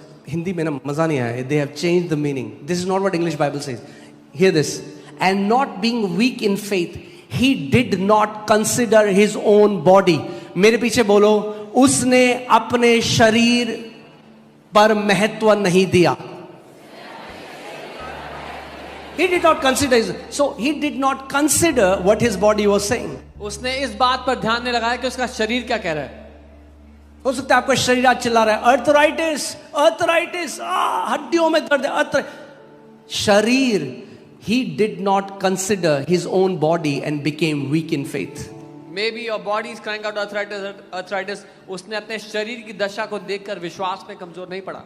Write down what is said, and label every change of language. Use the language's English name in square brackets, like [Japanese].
[Hindi] हिंदी में ना मजा नहीं आया, [English] They have changed the meaning. This is not what English Bible says. Hear this, and not being weak in faith he did not consider his own body. [Hindi] मेरे पीछे बोलो, उसने अपने शरीर पर महत्व नहीं दिया। [English] He did not consider his, so he did not consider what his body was saying. [Hindi] उसने इस बात पर ध्यान नहीं लगाया कि उसका शरीर क्या कह रहा है। हो सकता है आपका शरीर आज चिल्ला रहा है अर्थराइटिस अर्थराइटिस, हड्डियों में दर्द है। [English] शरीर, he did not consider his own body and became weak in faith. Maybe your body is crying out arthritis. [Hindi] उसने अपने शरीर की दशा को देखकर विश्वास में कमजोर नहीं पड़ा।